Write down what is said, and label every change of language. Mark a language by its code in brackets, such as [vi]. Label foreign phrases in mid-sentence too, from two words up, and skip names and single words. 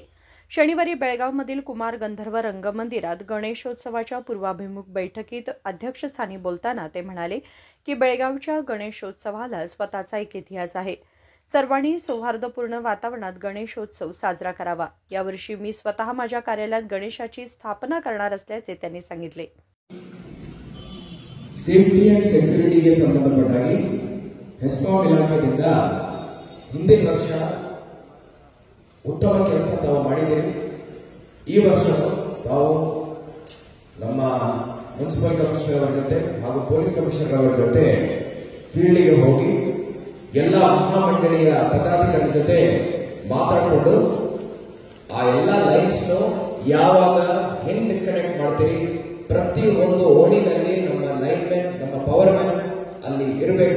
[mr] शनिवारी बेळगावमधील कुमार गंधर्व रंगमंदिरात गणेशोत्सवाच्या पूर्वाभिमुख बैठकीत अध्यक्षस्थानी बोलताना ते म्हणाले की बेळगावच्या गणेशोत्सवाला स्वतःचा एक इतिहास आहे. सर्वांनी सौहार्दपूर्ण वातावरणात गणेशोत्सव साजरा करावा. यावर्षी मी स्वतः माझ्या कार्यालयात गणेशाची स्थापना करणार असल्याचे त्यांनी सांगितले. [en] safety and securityಗೆ [kn] ಸಂಬಂಧಪಟ್ಟಾಗಿ ಹೆಸ್ಕಾಂ ಇಲಾಖೆಯಿಂದ ಹಿಂದಿನ ವರ್ಷ ಉತ್ತಮ ಕೆಲಸ ತಾವು ಮಾಡಿದ್ದೀರಿ. ಈ ವರ್ಷ ತಾವು ನಮ್ಮ [en] municipal commissioner [kn] ಅವರ ಜೊತೆ ಹಾಗೂ [en] police commissioner [kn] ಅವರ ಜೊತೆ ಫೀಲ್ಡ್ಗೆ ಹೋಗಿ ಎಲ್ಲ ಮಹಾಮಂಡಳಿಯ ಪದಾಧಿಕಾರಿ ಜೊತೆ ಮಾತಾಡಿಕೊಂಡು ಆ ಎಲ್ಲ ಲೈನ್ಸ್ ಯಾವಾಗ ಹೆಂಗ್ ಡಿಸ್ಕನೆಕ್ಟ್ ಮಾಡ್ತೀರಿ, ಪ್ರತಿ ಒಂದು ಓಣಿನಲ್ಲಿ ನಮ್ಮ [en] line man, [kn] ನಮ್ಮ [en] power man [kn] ಅಲ್ಲಿ ಇರಬೇಕು.